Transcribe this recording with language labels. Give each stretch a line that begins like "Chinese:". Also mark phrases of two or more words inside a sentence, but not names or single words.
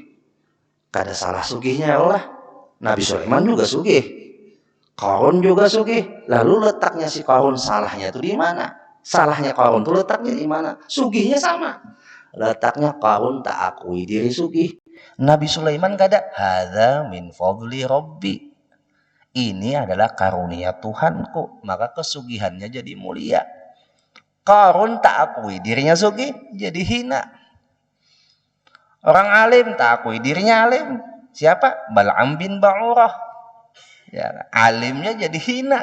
Banjar: Kada salah sugihnya Allah. Nabi Sulaiman juga sugih, Qarun juga sugih. Lalu letaknya si Qarun salahnya itu di mana? Salahnya Qarun itu letaknya di mana? Sugihnya sama. Letaknya Qarun tak akui diri sugih. Nabi Sulaiman kada,
Arabic: هذا من فضل ربي.
Indonesian: Ini adalah karunia Tuhanku, maka kesugihannya jadi mulia. Qarun tak akui dirinya sugih, jadi hina. Orang alim tak akui dirinya alim. Siapa? Bal'am bin Ba'urah. Ya, alimnya jadi hina.